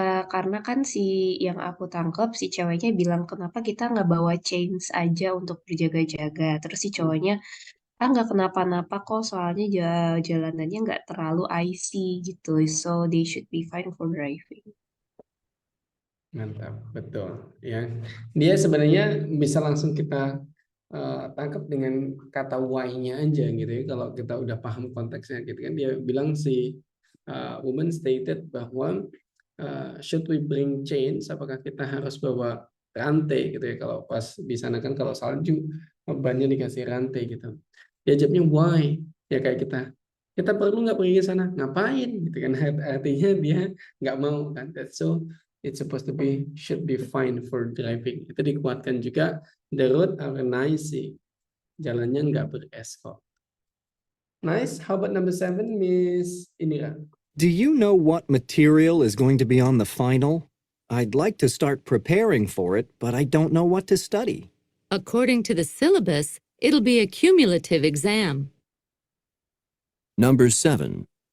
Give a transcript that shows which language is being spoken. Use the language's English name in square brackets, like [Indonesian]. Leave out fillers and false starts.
[Indonesian] Karena kan yang aku tangkap si ceweknya bilang kenapa kita nggak bawa chains aja untuk berjaga-jaga. Terus si cowoknya nggak kenapa-napa kok soalnya jalanannya nggak terlalu icy gitu. [English] So they should be fine for driving. [Indonesian] Mantap, betul. Ya, dia sebenarnya bisa langsung kita tangkap dengan kata why-nya aja gitu ya. Kalau kita udah paham konteksnya gitu kan, dia bilang si woman stated bahwa [English] should we bring chains? [Indonesian] Apakah kita harus bawa rantai gitu ya? Kalau pas di sana kan kalau salju bannya dikasih rantai gitu. Dia jawabnya why? Ya kayak kita perlu nggak pergi ke sana? Ngapain? Gitu kan? Artinya dia nggak mau kan? [English] So it's supposed to be should be fine for driving. [Indonesian] Itu dikuatkan juga [English] the road are nice. [Indonesian] Jalannya nggak beresfalt. [English] Nice. How about number 7, Miss Indira? Do you know what material is going to be on the final? I'd like to start preparing for it, but I don't know what to study. According to the syllabus, it'll be a cumulative exam. Number 7.